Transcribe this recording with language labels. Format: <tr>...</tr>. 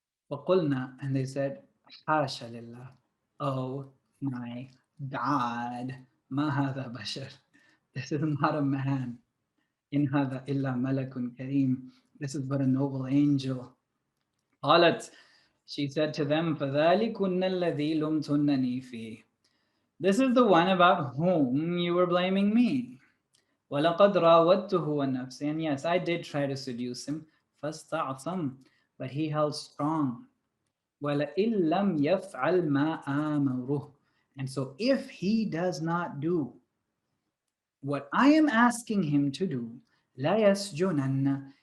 <en>And they said,</en> <ar>Hasha lillah.</ar> <en>Oh my God.</en> <ar>Ma hadha bashar.</ar> <en>This is not a man.</en> <ar>In hadha illa malakun kareem.</ar> <en>This is but a noble angel.</en> <ar>قالت,</ar> <en>she said to them,</en> <ar>فَذَلِكُنَّ الَّذِي لُمْتُنَّنِي فِيهِ.</ar> <en>This is the one about whom you were blaming me.</en> <ar>وَلَقَدْ رَاوَدتُّهُ وَنَفْسِي.</ar> <en>And yes, I did try to seduce him.</en> <ar>فَاسْتَعْصَمْ.</ar> <en>But he held strong.</en> <ar>وَلَئِن لَمْ يَفْعَلْ مَا آمَرُهُ.</ar> <en>And so if he does not do what I am asking him to do,</en> <ar>لَا يَسْجُنَنَّ.</ar>